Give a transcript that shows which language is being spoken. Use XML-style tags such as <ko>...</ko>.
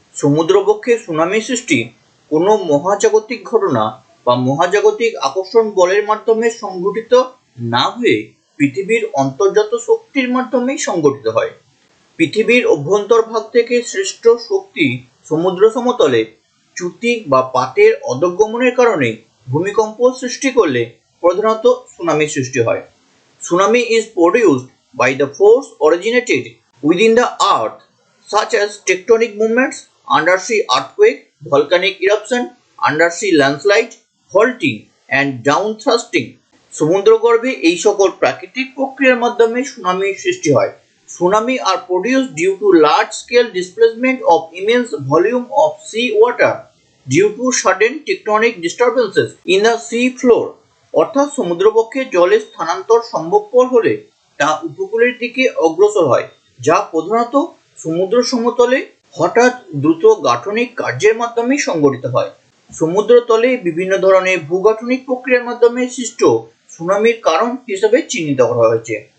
<bn>সমুদ্রবক্ষে tsunami সৃষ্টি কোনো মহাজাগতিক ঘটনা বা মহাজাগতিক আকর্ষণ বলের মাধ্যমে সংঘটিত না হয়ে পৃথিবীর অন্তর্জাত শক্তির মাধ্যমেই সংঘটিত হয়। পৃথিবীর অভ্যন্তরভাগ থেকে সৃষ্ট শক্তি সমুদ্র সমতলে চ্যুতি বা পাতের অধঃগমনের কারণে ভূমিকম্প সৃষ্টি করলে প্রধানত সুনামি সৃষ্টি হয়।</bn> <en>Tsunami is produced by the force originated within the earth, such as tectonic movements, undersea earthquake, volcanic eruption, undersea landslide, faulting and downthrusting.</en> <bn>সমুদ্রগর্ভে এই সকল প্রাকৃতিক প্রক্রিয়ার মাধ্যমে সুনামির সৃষ্টি হয়।</bn> <en>Tsunami are produced due to large-scale displacement of immense volume of sea water due to sudden tectonic disturbances in the sea floor.</en> <bn>অর্থাৎ সমুদ্রবক্ষে জলের স্থানান্তর সম্ভবপর হলে তা উপকূলের দিকে অগ্রসর হয়, যা প্রধানত সমুদ্র সমতলে হঠাৎ দ্রুত গাঠনিক কার্যের মাধ্যমে সংঘটিত হয়। সমুদ্রতলে বিভিন্ন ধরনের ভূগাঠনিক প্রক্রিয়ার মাধ্যমে সৃষ্ট সুনামির কারণ হিসেবে চিহ্নিত করা হয়েছে।</bn>